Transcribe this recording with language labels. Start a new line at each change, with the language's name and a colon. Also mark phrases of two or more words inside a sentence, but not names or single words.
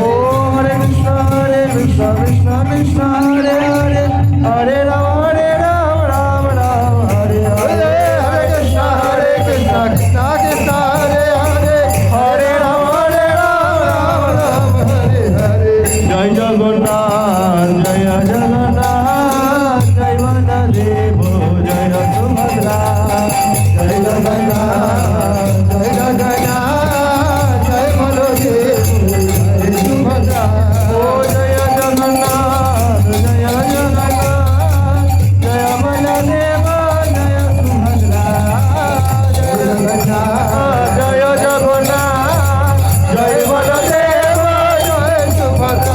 Sanskrit: ओ हरे कृष्ण, कृष्ण कृष्ण, हरे हरे, हरे राम, राम हरे हरे. हरे कृष्ण, कृष्ण कृष्ण, हरे हरे, हरे राम, राम राम, हरे हरे.
Bangla: জয় জগন্নাথ, জয় জগন্নাথ, জয় বলদেব, জয় সুভদ্রা, জয় জগন্নাথ, জয় জগন্নাথ, জয় বলদেব, জয় সুভদ্রা। ও জয় জগন্নাথ, জয় জগন্নাথ, জয় বলদেব, জয় সুভদ্রা, জয় জগন্নাথ, জয় জগন্নাথ, জয় বলদেব, জয় সুভদ্রা।